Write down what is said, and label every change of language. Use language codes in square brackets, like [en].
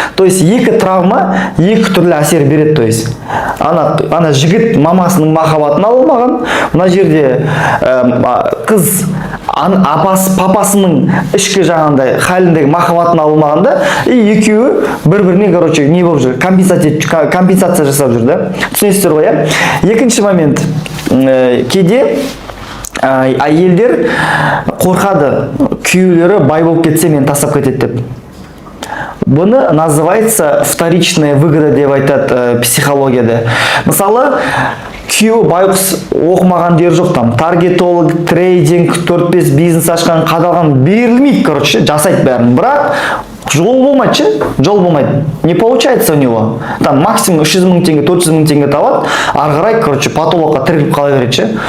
[kk] То есть екі травма екі түрлі әсер береді. То есть ана жігіт мамасының махаббатын ала алмаған, мына жерде қыз папасының ішкі жаңағындай халіндегі махаббатын ала алмаған да, и екеуі бір-біріне, короче, не болып жүр, компенсация жасап жүр да. Түсінесіздер ғой, иә? Екінші момент, кейде әйелдер қорқады, күйеулері бай болып кетсе мен тастап кетеді деп. Бұны [ru] называется вторичная выгода [kk] деп айтады психологияда. Мысалы, күйеуі байғұс оқымаған дер жоқ, там таргетолог, трейдинг, 4-5 бизнес ашқан, қадалған берілмейді, короче, жасайды бәрін. Бірақ Жол болмайды ше, жол болмайды. [ru] Не получается у него? [kk] Там максимум 300 000 теңге, 400 000 теңге табады, ары қарай, короче, патологқа тіреліп қала береді ше.